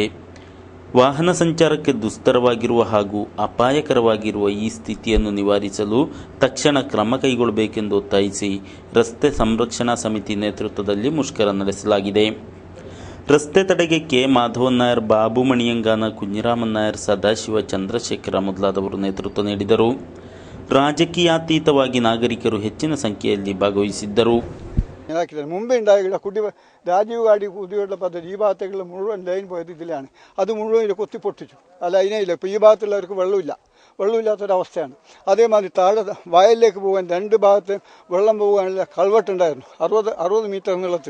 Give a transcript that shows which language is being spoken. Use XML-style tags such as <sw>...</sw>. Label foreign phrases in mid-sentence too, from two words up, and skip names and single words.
<kn>ವಾಹನ ಸಂಚಾರಕ್ಕೆ ದುಸ್ತರವಾಗಿರುವ ಹಾಗೂ ಅಪಾಯಕರವಾಗಿರುವ ಈ ಸ್ಥಿತಿಯನ್ನು ನಿವಾರಿಸಲು ತಕ್ಷಣ ಕ್ರಮ ಕೈಗೊಳ್ಳಬೇಕೆಂದು ಒತ್ತಾಯಿಸಿ ರಸ್ತೆ ಸಂರಕ್ಷಣಾ ಸಮಿತಿ ನೇತೃತ್ವದಲ್ಲಿ ಮುಷ್ಕರ ನಡೆಸಲಾಗಿದೆ. ರಸ್ತೆ ತಡೆಗೆ ಕೆ ಮಾಧವನ್ ನಾಯರ್, ಬಾಬು ಮಣಿಯಂಗಾನ, ಕುഞ്ഞിರಾಮನ್ ನಾಯರ್, ಸದಾಶಿವ, ಚಂದ್ರಶೇಖರ ಮೊದಲಾದವರು ನೇತೃತ್ವ ನೀಡಿದರು. ರಾಜಕೀಯಾತೀತವಾಗಿ ನಾಗರಿಕರು ಹೆಚ್ಚಿನ ಸಂಖ್ಯೆಯಲ್ಲಿ ഭാഗവഹിಸಿದ್ದರು.</kn> <ml>മുമ്പേ ഉണ്ടായ രാജീവ് ഗാഡി കുടിവെള്ള പദ്ധതി ഈ ഭാഗത്തേക്കുള്ള മുഴുവൻ ലൈൻ പോയത് ഇതിലാണ്. അത് മുഴുവൻ ഇത് കൊത്തിപ്പൊട്ടിച്ചു. അല്ല, അതിനില്ല. ഇപ്പോൾ ഈ ഭാഗത്തുള്ളവർക്ക് വെള്ളമില്ലാത്തൊരവസ്ഥയാണ്. അതേമാതിരി താഴെ വയലിലേക്ക് പോകാൻ 2 ഭാഗത്ത് വെള്ളം പോകാനുള്ള കൾവെട്ടുണ്ടായിരുന്നു 60 മീറ്റർ നീളത്തിൽ.</ml>